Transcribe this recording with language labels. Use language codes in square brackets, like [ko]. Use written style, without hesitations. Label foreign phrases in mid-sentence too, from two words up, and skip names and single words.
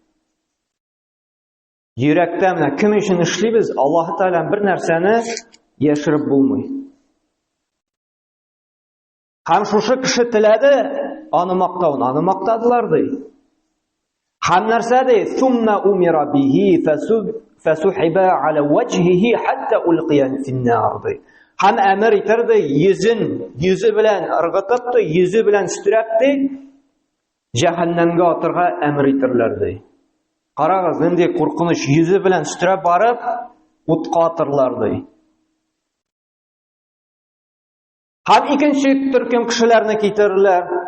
[tt] Йөрәктә менә кем өчен эшлибез, Аллаһы Тәгалә бер нәрсәне яшереп булмый. Һәм шушы кеше теләде, аны мактауны, аны мактадылар ди. Һәм нәрсә ди? [ar] ثم أمر به فسحب على وجهه حتى ألقي في النار ди. [tt] Һәм әмер итәрде, йөзе белән ыргытып ди, йөзе белән сүрәп ди, җәһәннәмгә атырга әмер итерләр ди. Карагыз, нинди куркыныч, йөзе белән сүрәп барып, утка атырлар ди. Һәм икенче төркем кешеләрне китерерләр.